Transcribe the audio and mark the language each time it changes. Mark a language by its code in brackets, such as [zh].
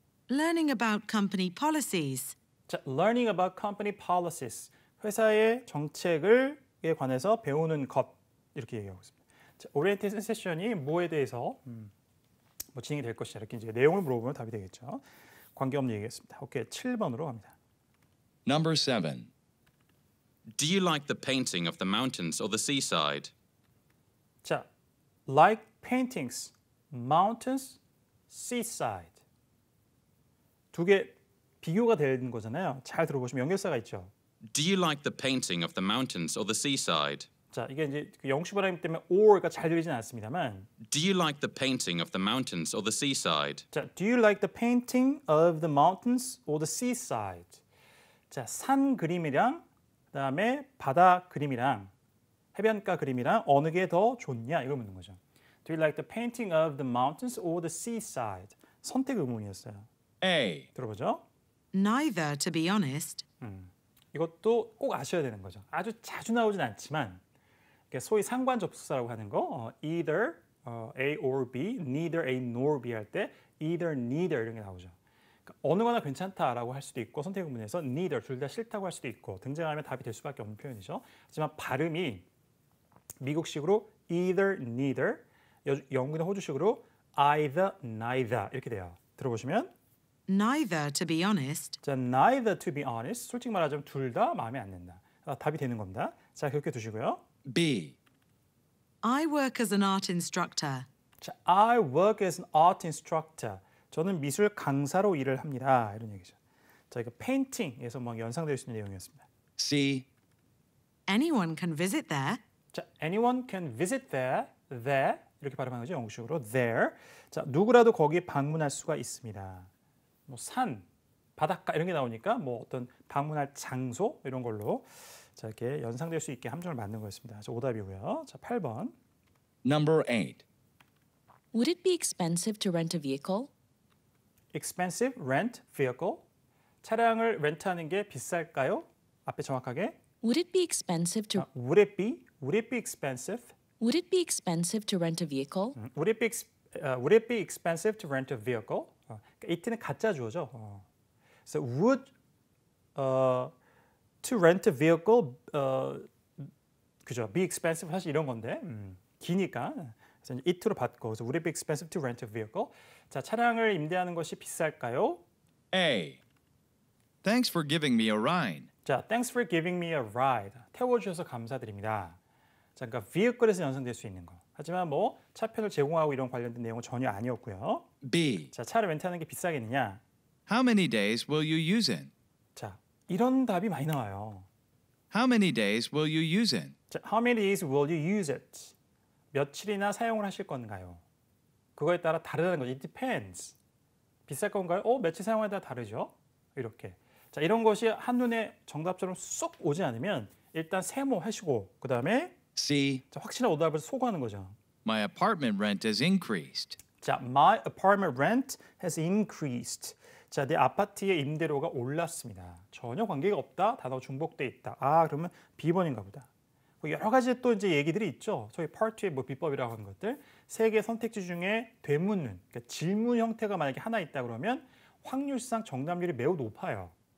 [en] Learning about company policies. 자, learning about company policies. [ko] 회사의 정책에 관해서 배우는 것. 이렇게 얘기하고 있습니다. 자, 오리엔테이션 세션이 뭐에 대해서 뭐 진행이 될 것이냐 이렇게 이제 내용을 물어보면 답이 되겠죠. 관계없는 얘기겠습니다. 오케이, 7번으로 갑니다. [en] Number 7. Do you like the painting of the mountains or the seaside? 자, like paintings, mountains, seaside. [ko] 두 개 비교가 되는 거잖아요. 잘 들어보시면 연결사가 있죠. [en] Do you like the painting of the mountains or the seaside? [ko] 자, 이게 이제 그 영시 발음 때문에 or가 잘 들리진 않습니다만. [en] Do you like the painting of the mountains or the seaside? 자, do you like the painting of the mountains or the seaside? [ko] 자, 산 그림이랑 그다음에 바다 그림이랑 해변가 그림이랑 어느 게 더 좋냐 이걸 묻는 거죠. [en] Do you like the painting of the mountains or the seaside? [ko] 선택 의문이었어요. [en] A. [ko] 들어보죠. [en] Neither, to be honest. [ko] 이것도 꼭 아셔야 되는 거죠. 아주 자주 나오진 않지만 소위 상관 접속사라고 하는 거 [en] either A or B, neither A nor B [ko] 할 때 either, neither 이런 게 나오죠. 어느 거나 괜찮다라고 할 수도 있고 선택 부분에서 neither 둘 다 싫다고 할 수도 있고 등장하면 답이 될 수밖에 없는 표현이죠. 하지만 발음이 미국식으로 either, neither, 영국이나 호주식으로 either, neither 이렇게 돼요. 들어보시면 [en] Neither, to be honest. 자, neither to be honest. [ko] 솔직히 말하자면 둘 다 마음에 안 든다. 답이 되는 겁니다. 자, 그렇게 두시고요. [en] B. I work as an art instructor. 자, I work as an art instructor. [ko] 저는 미술 강사로 일을 합니다. 이런 얘기죠. 자, 이거 페인팅에서 뭐 연상될 수 있는 내용이었습니다. [en] C. Anyone can visit there. 자, anyone can visit there. [ko] There 이렇게 발음하는 거죠. 영국식으로 there. 자, 누구라도 거기 방문할 수가 있습니다. 뭐 산, 바닷가 이런 게 나오니까 뭐 어떤 방문할 장소 이런 걸로 자, 이렇게 연상될 수 있게 함정을 만든 거였습니다. 자, 오답이고요. 자, 8번. [en] Number 8. Would it be expensive to rent a vehicle? expensive rent vehicle. [ko] 차량을 렌트하는 게 비쌀까요? 앞에 정확하게 [en] Would it be expensive to would it be expensive? Would it be expensive to rent a vehicle? Would it be expensive to rent a vehicle? [ko] 그러니까 it는 가짜 주어죠. [en] So would to rent a vehicle [ko] 그죠? [en] Be expensive [ko] 사실 이런 건데 기니까 그래서 it로 바꿔. 그래서 [en] would it be expensive to rent a vehicle? [ko] 자, 차량을 임대하는 것이 비쌀까요? [en] A. Thanks for giving me a ride. 자, thanks for giving me a ride. [ko] 태워주셔서 감사드립니다. 자, 그러니까 vehicle에서 연상될 수 있는 거. 하지만 뭐 차표를 제공하고 이런 관련된 내용은 전혀 아니었고요. [en] B. [ko] 자, 차를 렌트하는 게 비싸겠느냐? [en] How many days will you use it? [ko] 자, 이런 답이 많이 나와요. [en] How many days will you use it? 자, how many days will you use it? [ko] 며칠이나 사용을 하실 건가요? 그거에 따라 다르다는 거죠. [en] It depends. [ko] 비쌀 건가요? 며칠 사용에 따라 다르죠. 이렇게. 자, 이런 것이 한눈에 정답처럼 쏙 오지 않으면 일단 세모하시고 그 다음에 [en] C. [ko] 확실한 오답을 소구하는 거죠. [en] My apartment rent has increased. 자, my apartment rent has increased. [ko] 자, 내 아파트의 임대료가 올랐습니다. 전혀 관계가 없다. 단어가 중복돼 있다. 그러면 B번인가 보다. 여러 가지 또 이제 얘기들이 있죠. 저희 파트 2의 뭐 비법이라고 하는 것들. 세 개 선택지 중에 되묻는, 그러니까 질문 형태가 만약에 하나 있다 그러면 확률상 정답률이 매우 높아요.